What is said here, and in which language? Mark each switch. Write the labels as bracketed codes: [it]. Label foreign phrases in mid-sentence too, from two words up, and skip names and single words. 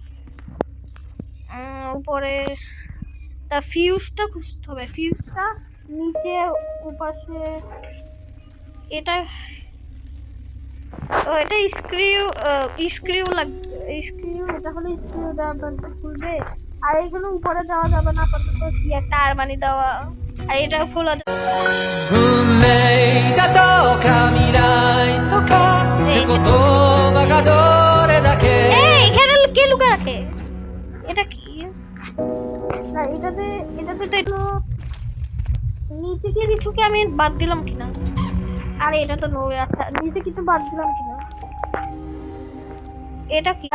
[bn] উপরে তা ফিউজটা খুঁজতে হবে, ফিউজটা নিচে ওপাশে। এটা এটা স্ক্রিউ লাগবে, স্ক্রিউ, এটা হলো স্ক্রিউ ড্রাইভারটা খুলবে। আর এইগুলো উপরে দেওয়া যাবে না আপাতত, কি একটা আরমানি দেওয়া, আর এটা খোলা যাবে। [ja] 運命だとか未来とかって言葉がどれだけ [bn] এখানে কে লুকা রাখে? এটা কি না, এটাতে তো একটু নিচে গিয়ে কিছুকে আমি বাদ দিলাম কিনা? আরে এটা তো নো, আচ্ছা নিচে কিছু বাদ দিলাম কিনা? এটা কি?